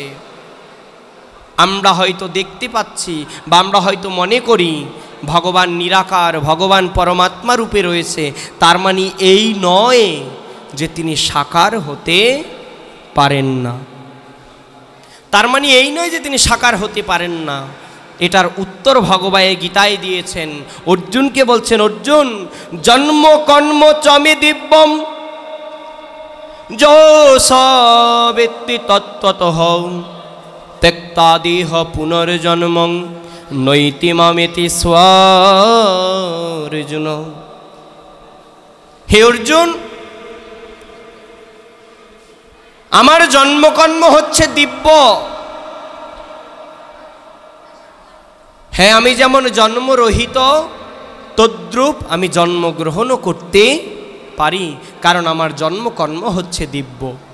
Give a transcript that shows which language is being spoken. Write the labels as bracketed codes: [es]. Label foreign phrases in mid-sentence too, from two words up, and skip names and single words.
[bn] আমরা হয়তো দেখতে পাচ্ছি বা আমরা হয়তো মনে করি ভগবান নিরাকার, ভগবান পরমাত্মা রূপে রয়েছে, তার মানে এই নয় যে তিনি সাকার হতে পারেন না, তার মানে এই নয় যে তিনি সাকার হতে পারেন না। এটার উত্তর ভগবান গীতায় দিয়েছেন। অর্জুনকে বলছেন, অর্জুন [sa] জন্ম কর্ম চমে দিব্যম যো সবেত্তি তত্ত্বতঃ ত্যক্তাদিহ পুনর্জন্মং নৈতি মামেতি স্বর্জুন। [bn] হে অর্জুন, আমার জন্মকর্ম হচ্ছে দিব্য। হ্যাঁ, আমি যেমন জন্মরহিত তদ্রূপ আমি জন্মগ্রহণও করতে পারি, কারণ আমার জন্মকর্ম হচ্ছে দিব্য।